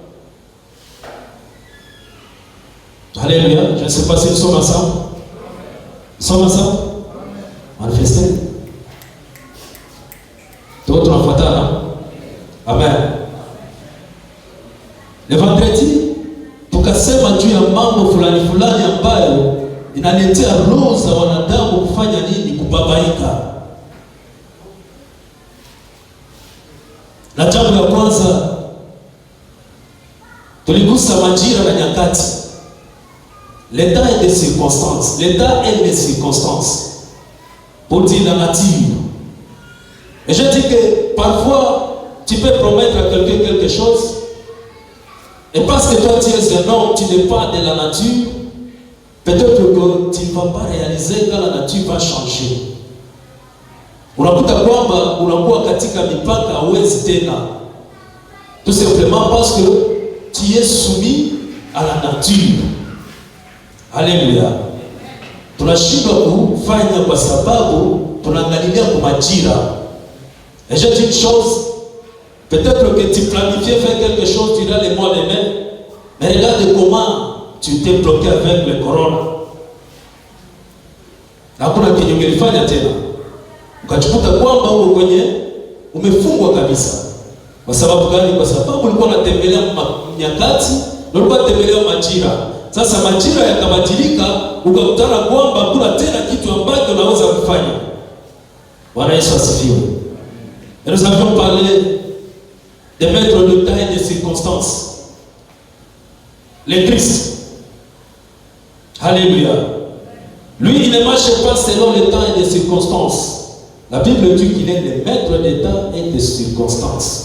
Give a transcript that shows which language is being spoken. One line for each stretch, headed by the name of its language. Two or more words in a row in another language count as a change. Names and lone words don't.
French: Alléluia. Je ne sais pas si nous sommes ensemble. Nous sommes ensemble? Manifestez. D'autres en fatale. Amen. Le vendredi,
Swahili: tukasema juu ya mambo fulani fulani ambayo inaletea roho za wanadamu kufanya nini? Kubabaika. Na jambo la kwanza tuligusa majira na nyakati.
French: L'état et les circonstances. L'état et les circonstances. Pour dire la nature. Et je dis que parfois, tu peux promettre à quelqu'un quelque chose. Et parce que toi tu es un homme, tu n'es pas de la nature. Peut-être que tu ne vas pas réaliser quand la nature va changer.
Swahili: Unakuta kwamba unakuwa katika mipaka hauwezi tena.
French: Tout simplement parce que tu es soumis à la nature. Alléluia.
Swahili: Tunashindwa kufanya kwa sababu tunaangalia kwa majira.
French: Et je dis une chose, peut-être que tu planifiais faire quelque chose durant les mois de mai, mais regarde comment tu t'es bloqué avec le corona.
Swahili: Hakuna kitu ungelifanya tena. Ukachikuta kwamba uko kwenye umefungwa kabisa. Kwa sababu gani? Kwa sababu ulikuwa unatembelea nyakati, ulikuwa unatembelea majira. Sasa majira yakabadilika, ukakutana kwamba hakuna tena kitu ambacho unaweza kufanya. Bwana Yesu asifiwe.
French: Et nous avions parlé de mettre le temps et des circonstances. Le Christ. Alléluia. Lui, il ne marche pas selon le temps et les circonstances. La Bible dit qu'il est le maître des temps et des circonstances.